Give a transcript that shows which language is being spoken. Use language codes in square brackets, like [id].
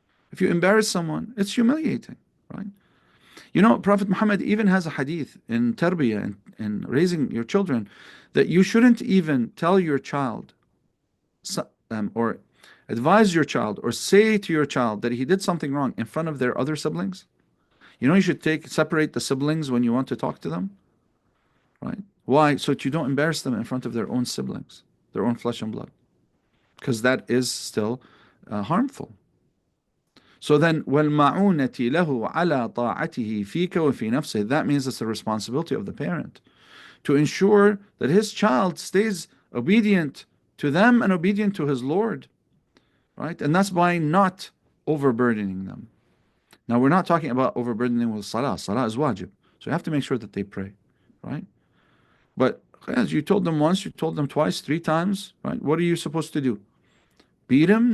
[en] If you embarrass someone, it's humiliating, right? You know, Prophet Muhammad even has a hadith in tarbiyah, in raising your children, that you shouldn't even tell your child or advise your child or say to your child that he did something wrong in front of their other siblings. You know, you should separate the siblings when you want to talk to them, right? Why? So that you don't embarrass them in front of their own siblings, their own flesh and blood, because that is still harmful. So then, [ar] وَالْمَعُونَةِ لَهُ عَلَى طَاعَتِهِ فِيكَ وَفِي نَفْسِهِ. [en] That means it's the responsibility of the parent to ensure that his child stays obedient to them and obedient to his Lord, right? And that's by not overburdening them. Now, we're not talking about overburdening with salah. Salah is wajib. So you have to make sure that they pray, right? But as you told them once, you told them twice, 3 times, right? What are you supposed to do? Beat him?